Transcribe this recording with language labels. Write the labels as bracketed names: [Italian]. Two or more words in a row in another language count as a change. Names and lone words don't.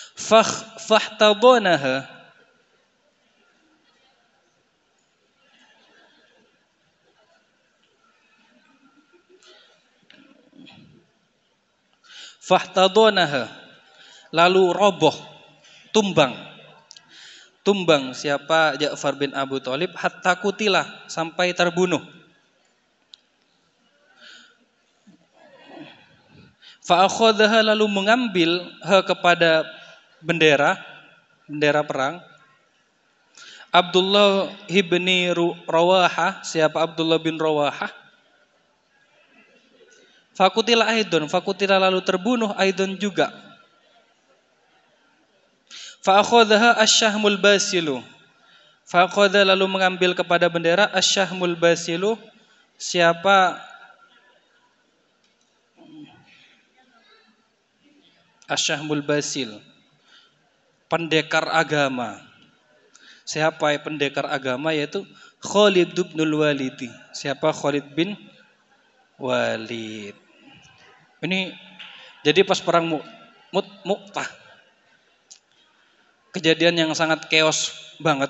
[Indonesian] Fahtadanaha lalu roboh, tumbang siapa Ja'far bin Abu Thalib, [Arabic] حتى قتل, [Indonesian] sampai terbunuh. Fa'akhadhaha, lalu mengambil kepada bendera perang, Abdullah ibni Rawahah, siapa Abdullah bin Rawahah. [Arabic] فقتل أيضا, [Indonesian] lalu terbunuh aidon juga. [Arabic] فأخذها الشهم الباسل, [Indonesian] fa'akhadha, lalu mengambil kepada bendera [Arabic] الشهم الباسل, [Indonesian] siapa asyahmul basil, pendekar agama. Siapa pendekar agama? Yaitu Khalid bin Walid. Siapa Khalid bin Walid? Ini jadi pas perang Mu'tah, kejadian yang sangat chaos banget.